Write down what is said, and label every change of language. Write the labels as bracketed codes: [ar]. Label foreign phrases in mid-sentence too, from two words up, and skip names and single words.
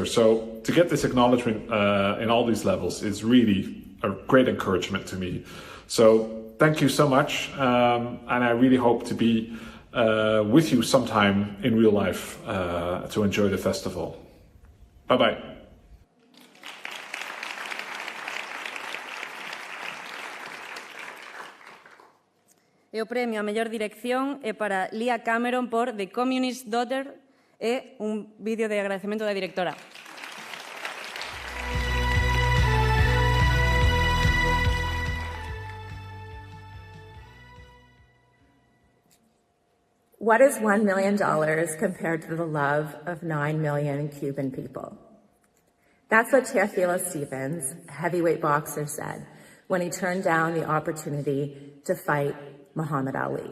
[en] So to get this acknowledgement in all these levels is really a great encouragement to me. So thank you so much. And I really hope to be with you sometime in real life to enjoy the festival. Bye-bye. [gl] E o premio a mellor dirección é para Leah Cameron por The Communist Daughter e un vídeo de agradecemento da directora. [en] What is $1 million compared to the love of 9 million Cuban people? That's what Teofilo Stevens, heavyweight boxer, said when he turned down the opportunity to fight Muhammad Ali.